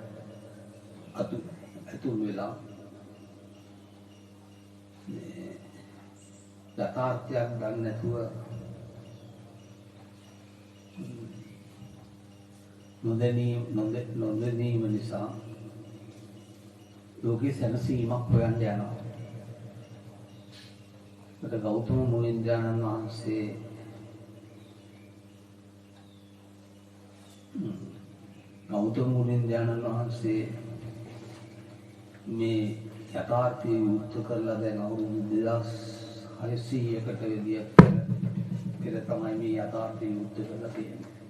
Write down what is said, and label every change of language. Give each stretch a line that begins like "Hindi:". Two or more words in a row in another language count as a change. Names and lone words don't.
Sinhala: අතුල් වෙලා යථාර්ථයක් ගන්න නැතුව නොදැනීම නිසා ලෝකේ සැනසීමක් හොයන්න යනවා. गौतम मुनिंद्रानंद वහන්සේ ගෞතම මුනින්ද්‍රයන්න් වහන්සේ මේ යථාර්ථය විවෘත කරලා දැන් අවුරුදු 2600කට වැඩිය පෙර තමයි මේ යථාර්ථය විවෘත කරලා තියෙන්නේ.